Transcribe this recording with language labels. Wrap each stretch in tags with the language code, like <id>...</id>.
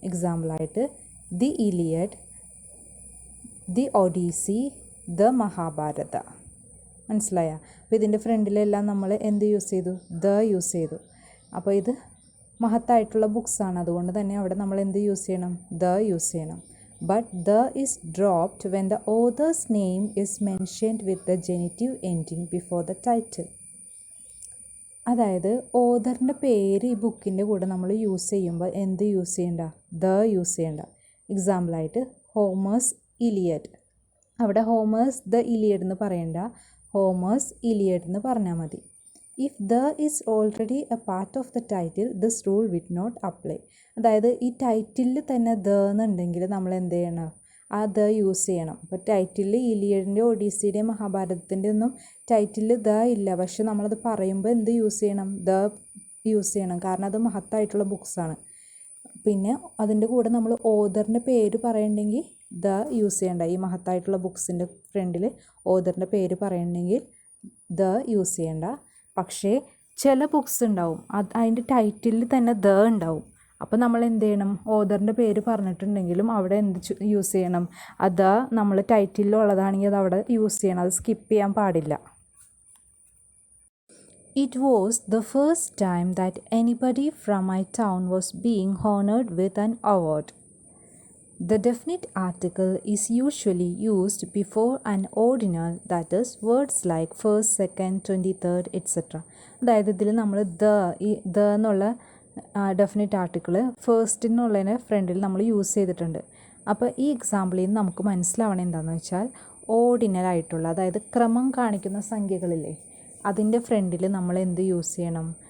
<ml>എക്സാമ്പിളായിട്ട് the Iliad, the Odissi, the Mahabharata. മനസ്സിലായ? അപ്പോൾ ഇതിൻ്റെ ഫ്രണ്ടിലെല്ലാം നമ്മൾ എന്ത് യൂസ് ചെയ്തു? ദ യൂസ് ചെയ്തു. അപ്പോൾ ഇത് മഹത്തായിട്ടുള്ള ബുക്സാണ്. അതുകൊണ്ട് തന്നെ അവിടെ നമ്മൾ എന്ത് യൂസ് ചെയ്യണം? ദ യൂസ് ചെയ്യണം.</ml> <en>But the is dropped when the author's name is mentioned with the genitive ending before the title.</en> <ml>അതായത് ഓഥറിൻ്റെ പേര് ഈ ബുക്കിൻ്റെ കൂടെ നമ്മൾ യൂസ് ചെയ്യുമ്പോൾ എന്ത് യൂസ് ചെയ്യണ്ട? ദ യൂസ് ചെയ്യണ്ട. എക്സാമ്പിളായിട്ട് ഹോമേഴ്സ് ഇലിയഡ്. അവിടെ ഹോമേഴ്സ് ദ ഇലിയഡ് എന്ന് പറയണ്ട, ഹോമേഴ്സ് ഇലിയഡ് എന്ന് പറഞ്ഞാൽ മതി.</ml> <en>If the is already a part of the title, this rule will not apply.</en> <ml>അതായത് ഈ ടൈറ്റിലിൽ തന്നെ ദ എന്നുണ്ടെങ്കിൽ നമ്മൾ എന്ത് ചെയ്യണം? ആ ദ യൂസ് ചെയ്യണം. അപ്പോൾ ടൈറ്റിലിൽ ഇലിയഡിൻ്റെ ഒഡീസിയുടെയും മഹാഭാരതത്തിൻ്റെ ഒന്നും ടൈറ്റിലിൽ ദ ഇല്ല. പക്ഷെ നമ്മളത് പറയുമ്പോൾ എന്ത് യൂസ് ചെയ്യണം? ദ യൂസ് ചെയ്യണം. കാരണം അത് മഹത്തായിട്ടുള്ള ബുക്സാണ്. പിന്നെ അതിൻ്റെ കൂടെ നമ്മൾ ഓഥറിൻ്റെ പേര് പറയണമെങ്കിൽ ദ യൂസ് ചെയ്യണ്ട. ഈ മഹത്തായിട്ടുള്ള ബുക്സിൻ്റെ ഫ്രണ്ടിൽ ഓഥറിൻ്റെ പേര് പറയണമെങ്കിൽ ദ യൂസ് ചെയ്യണ്ട. പക്ഷേ ചില ബുക്സ് ഉണ്ടാവും, അതിൻ്റെ ടൈറ്റിലിൽ തന്നെ ദ ഉണ്ടാവും. അപ്പോൾ നമ്മൾ എന്ത് ചെയ്യണം? ഓഥറിൻ്റെ പേര് പറഞ്ഞിട്ടുണ്ടെങ്കിലും അവിടെ എന്ത് യൂസ് ചെയ്യണം? അത് നമ്മൾ ടൈറ്റിലുള്ളതാണെങ്കിൽ അത് അവിടെ യൂസ് ചെയ്യണം. അത് സ്കിപ്പ് ചെയ്യാൻ പാടില്ല.</ml> <en>It was the first time that anybody from my town was being honored with an award. The definite article is usually used before an ordinal, that is words like first, second, 23rd, etc.</en> <ml>അതായത് ഇതിൽ നമ്മൾ the എന്നുള്ള definite article first ഫ്രണ്ടിൽ നമ്മൾ use ചെയ്തിട്ടുണ്ട്. അപ്പോൾ ഈ എക്സാമ്പിളിൽ നിന്ന് നമുക്ക് മനസ്സിലാവണം എന്താണെന്ന് വെച്ചാൽ ഓർഡിനലായിട്ടുള്ള, അതായത് ക്രമം കാണിക്കുന്ന സംഖ്യകളില്ലേ, അതിൻ്റെ ഫ്രണ്ടിൽ നമ്മൾ എന്ത് യൂസ് ചെയ്യണം?</ml>